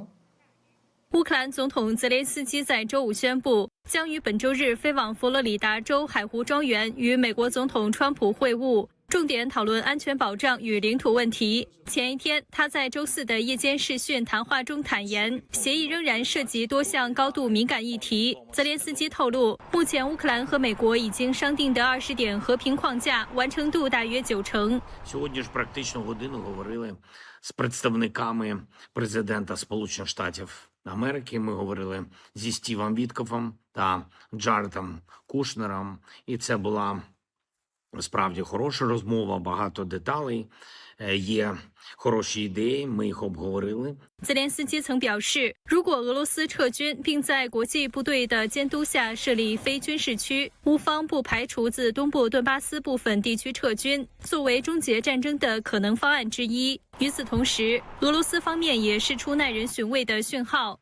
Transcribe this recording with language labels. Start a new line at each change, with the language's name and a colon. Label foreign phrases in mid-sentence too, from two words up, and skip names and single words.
Chinese: 乌克兰总统泽连斯基在周五宣布，将于本周日飞往佛罗里达州海湖庄园与美国总统川普会晤，重点讨论安全保障与领土问题。前一天，他在周四的夜间视讯谈话中坦言，协议仍然涉及多项高度敏感议题。泽连斯基透露，目前乌克兰和美国已经商定的20点和平框架完成度大约90%。
Ukrainian: Сьогодні ж практично годину говорили з представниками президента Сполучених Штатів Америки. Ми говорили зі Стівом Віткофом та Джаредом Кушнером, і це була справді хороша розмова, багато деталей, є хороші ідеї, ми їх обговорили.
Chinese: 泽连斯基曾表示，如果俄罗斯撤军，并在国际部队的监督下设立非军事区，乌方不排除自东部顿巴斯部分地区撤军，作为终结战争的可能方案之一。与此同时，俄罗斯方面也释出耐人寻味的讯号。